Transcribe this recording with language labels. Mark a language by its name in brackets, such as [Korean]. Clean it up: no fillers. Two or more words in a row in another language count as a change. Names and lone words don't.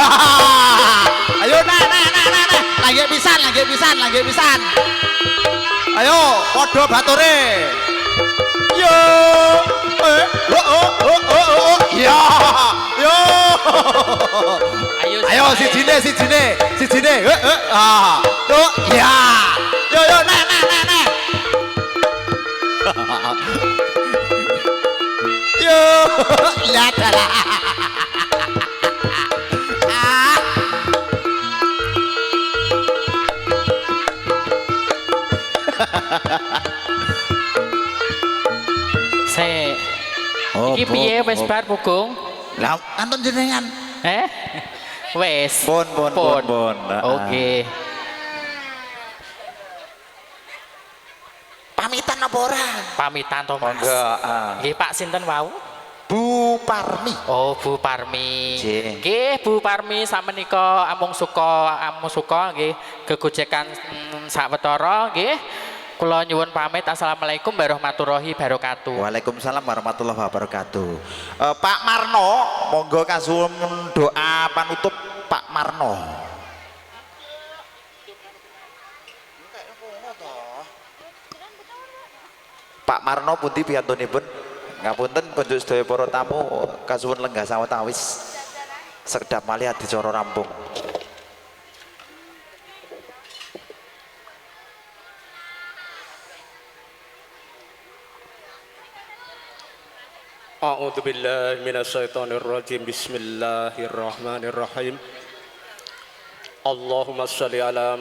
[Javanese] Ayo nah. Lagi pisan, lagi pisan, lagi pisan. Ayo, podo bature. Yo. Oh. Ya. Yo. Ayo sijine. Ah. Tuh, ya. Yo, nah. Yo, [Indonesian] lihat lah. Se. Oh, [Javanese] Iki piye wis bar Pugong? Lah, anton jenengan. Wes. Pun. Oke. Pamitan apa ora? Pamitan to Mas. Monggo. Nggih Pak sinten wau? Bu Parmi. Oh, Bu Parmi. Nggih. Nggih, Bu Parmi samenika amung suka nggih gegojekan sawetara nggih. Kula nyuwun pamit. [Arabic] السلام عليكم ورحمة الله وبركاته. وعليكم السلام ورحمة الله وبركاته. [Javanese] Pak Marno, monggo kasuwun doa panutup Pak Marno. Pak Marno pundi piyantunipun? Ngapunten kunjuk sedaya para tamu kasuwun lenggah sawetawis. Sekedap malih adicara rampung. [Arabic] أعوذ بالله من الشيطان الرجيم بسم الله الرحمن الرحيم اللهم صل على